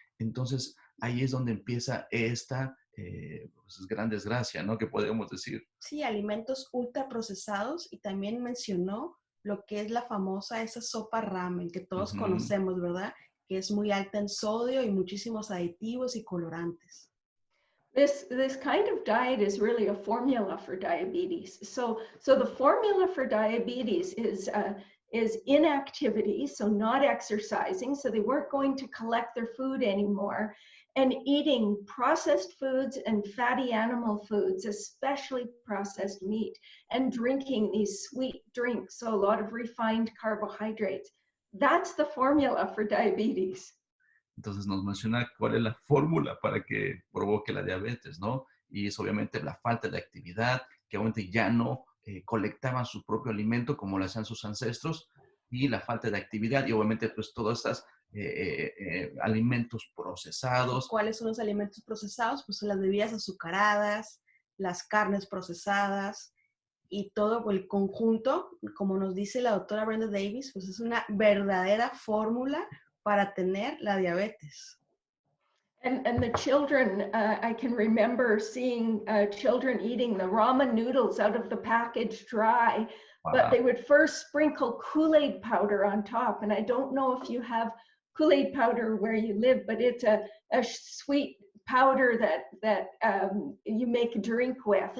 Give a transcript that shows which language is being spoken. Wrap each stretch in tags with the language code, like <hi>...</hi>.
<es>Entonces ahí es donde empieza esta pues, gran desgracia, ¿no? Que podemos decir. Sí, alimentos ultraprocesados, y también mencionó lo que es la famosa esa sopa ramen que todos conocemos, ¿verdad? Que es muy alta en sodio y muchísimos aditivos y colorantes.</es> <en>This kind of diet is really a formula for diabetes. So the formula for diabetes is inactivity, so not exercising. So they weren't going to collect their food anymore, and eating processed foods and fatty animal foods, especially processed meat, and drinking these sweet drinks, so a lot of refined carbohydrates. That's the formula for diabetes.</en> <es>Entonces nos menciona cuál es la fórmula para que provoque la diabetes, ¿no? Y es obviamente la falta de actividad, que obviamente ya no colectaban su propio alimento como lo hacían sus ancestros, y la falta de actividad y obviamente pues todos estos alimentos procesados. ¿Cuáles son los alimentos procesados? Pues son las bebidas azucaradas, las carnes procesadas y todo el conjunto, como nos dice la doctora Brenda Davis, pues es una verdadera fórmula para tener la diabetes.</es> <en>And the children, I can remember seeing children eating the ramen noodles out of the package dry, but they would first sprinkle Kool-Aid powder on top. And I don't know if you have Kool-Aid powder where you live, but it's a sweet powder that you make a drink with.</en>